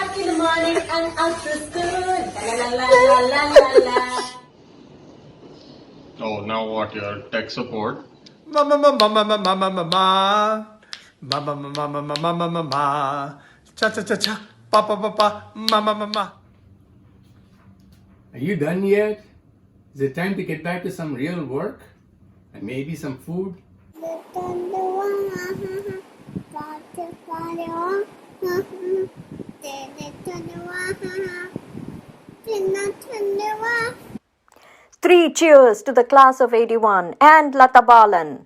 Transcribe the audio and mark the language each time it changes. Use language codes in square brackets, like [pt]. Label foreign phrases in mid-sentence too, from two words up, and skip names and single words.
[en] Up in the morning and out to school. La la la la la la la. Oh, now what? Your tech support? Ma ma ma ma ma ma ma ma ma ma ma ma ma ma ma ma ma ma ma cha cha cha cha pa pa pa pa ma ma ma ma. Are you done yet? Is it time to get back to some real work? And maybe some food? 3 cheers to the class of 81 and Lata Balan.